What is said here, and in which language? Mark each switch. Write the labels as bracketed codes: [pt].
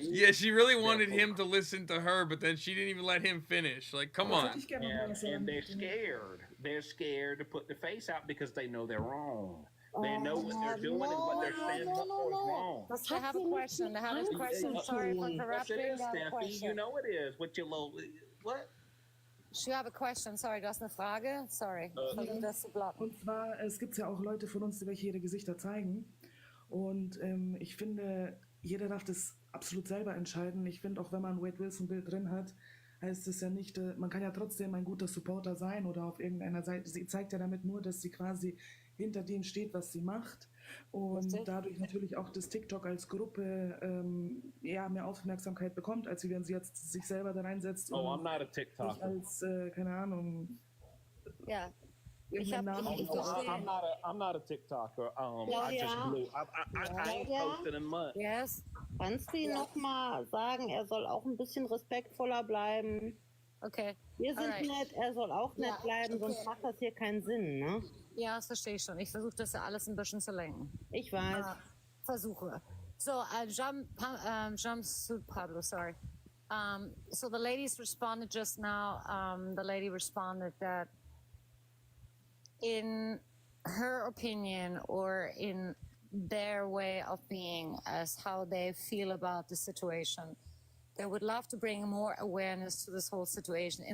[en] Yeah, she really wanted him to listen to her, but then she didn't even let him finish. Like, come on. And they're scared. They're scared to put the face out because they know they're wrong. They know what they're doing and what they're standing up for is wrong. I have a question. I have a question. Sorry for interrupting. Yes, it is, I have a Stampy. question. You know it is. What you little what? [de] Ich habe eine Question. Sorry, du hast eine Frage? Sorry. Versuch das zu blocken. Und zwar, es gibt ja auch Leute von uns, die welche ihre Gesichter zeigen. Und ich finde, jeder darf das absolut selber entscheiden. Ich finde, auch wenn man ein Wade Wilson-Bild drin hat, heißt es ja nicht, man kann ja trotzdem ein guter Supporter sein oder auf irgendeiner Seite. Sie zeigt ja damit nur, dass sie quasi hinter dem steht, was sie macht. Und dadurch natürlich auch das TikTok als Gruppe mehr Aufmerksamkeit bekommt, als wenn sie jetzt sich selber da reinsetzt. [en] Oh, I'm not a TikToker. [de] Als, keine Ahnung. Ja. [en] I'm not a TikToker. I just blew. I ain't posted in months. Yes. [de] Kannst du ihm nochmal sagen, er soll auch ein bisschen respektvoller bleiben? Okay. Wir sind nett, er soll auch nett bleiben, sonst macht das hier keinen Sinn, ne? Ja, das verstehe ich schon. Ich versuche das ja alles ein bisschen zu lenken. Ich weiß. Versuche. [en] So, jumpsuit Pablo, sorry. So the ladies responded just now. The lady responded that in her opinion or in their way of being as how they feel about the situation, they would love to bring more awareness to this whole situation.